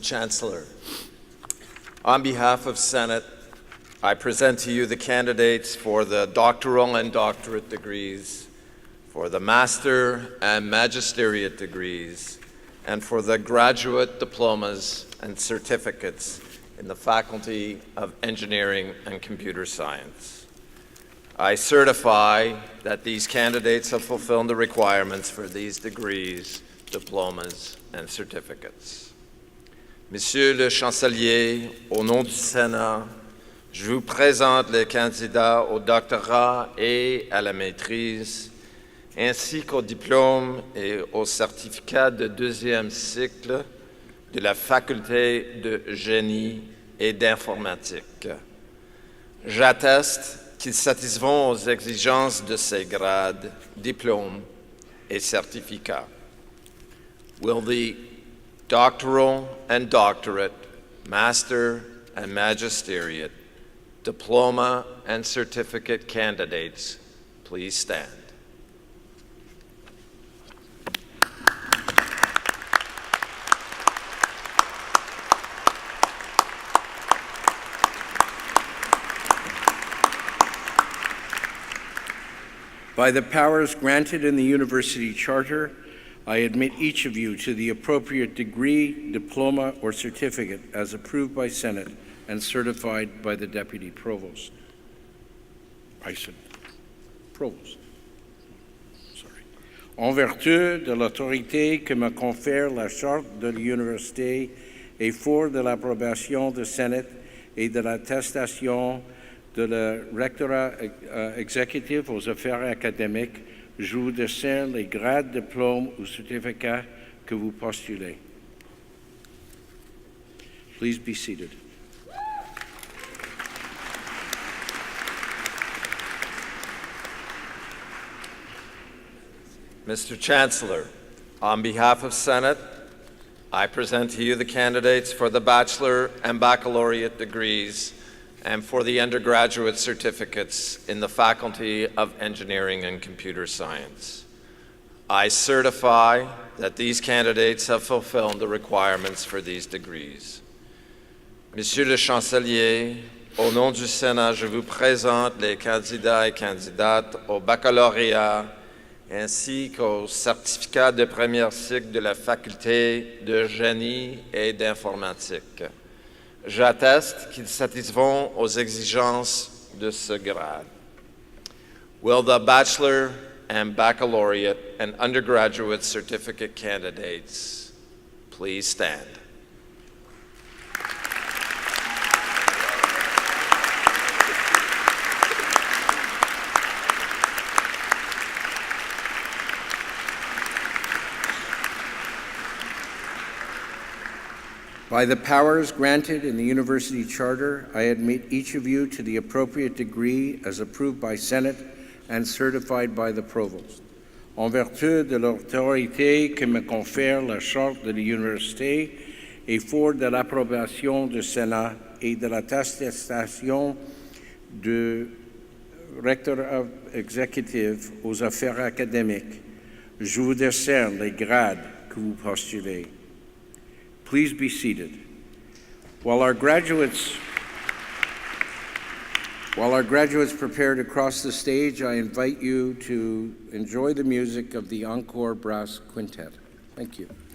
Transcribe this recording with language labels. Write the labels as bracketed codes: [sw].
[en] Chancellor, on behalf of Senate, I present to you the candidates for the doctoral and doctorate degrees, for the master and magisteriate degrees, and for the graduate diplomas and certificates in the Faculty of Engineering and Computer Science. I certify that these candidates have fulfilled the requirements for these degrees, diplomas, and certificates. [fr] Monsieur le Chancelier, au nom du Sénat, je vous présente les candidats au doctorat et à la maîtrise, ainsi qu'au diplôme et au certificat de deuxième cycle de la Faculté de génie et d'informatique. J'atteste qu'ils satisfont aux exigences de ces grades, diplômes et certificats. [en] Will the doctoral and doctorate, master and magisteriate, diploma and certificate candidates please stand? By the powers granted in the University Charter, I admit each of you to the appropriate degree, diploma, or certificate as approved by Senate and certified by the Deputy Provost. I said Provost. Sorry. [fr] En vertu de l'autorité que me confère la Charte de l'Université et fort de l'approbation du Sénat et de l'attestation de le rectorat exécutif aux affaires académiques, je vous décerne les grades, diplômes ou certificats que vous postulez. [en] Please be seated. Mr. Chancellor, on behalf of Senate, I present to you the candidates for the bachelor and baccalaureate degrees and for the undergraduate certificates in the Faculty of Engineering and Computer Science. I certify that these candidates have fulfilled the requirements for these degrees. [fr] Monsieur le Chancelier, au nom du Sénat, je vous présente les candidats et candidates au baccalauréat ainsi qu'au certificat de premier cycle de la Faculté de Génie et d'Informatique. J'atteste qu'ils satisfont aux exigences de ce grade. [en] Will the bachelor and baccalaureate and undergraduate certificate candidates please stand? By the powers granted in the University Charter, I admit each of you to the appropriate degree as approved by Senate and certified by the Provost. [fr] En vertu de l'autorité que me confère la Charte de l'Université et fort de l'approbation du Sénat et de l'attestation du recteur exécutif aux affaires académiques, je vous décerne les grades que vous postulez. [en] Please be seated. While our graduates prepare to cross the stage, I invite you to enjoy the music of the Encore Brass Quintet. Thank you.